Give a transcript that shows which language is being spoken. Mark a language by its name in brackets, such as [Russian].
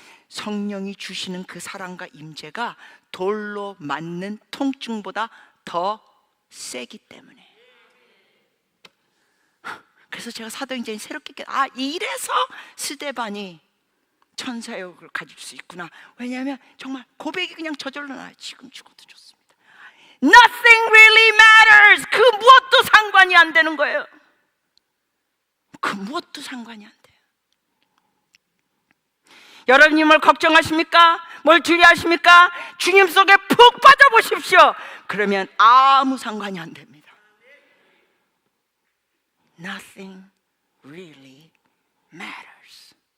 [Korean] 성령이 주시는 그 사랑과 임재가 돌로 맞는 통증보다 더 세기 때문에. 그래서 제가 사도행전이 새롭게 이래서 스데반이 천사의 얼굴을 가질 수 있구나. 왜냐하면 정말 고백이 그냥 저절로 나와요. 지금 죽어도 좋습니다. [English] Nothing really matters. [Korean] 그 무엇도 상관이 안 되는 거예요. 그 무엇도 상관이 안 돼요. 여러분이 뭘 걱정하십니까? 뭘 두려워하십니까? 주님 속에 푹 빠져보십시오. 그러면 아무 상관이 안 됩니다. [English] Nothing really matters.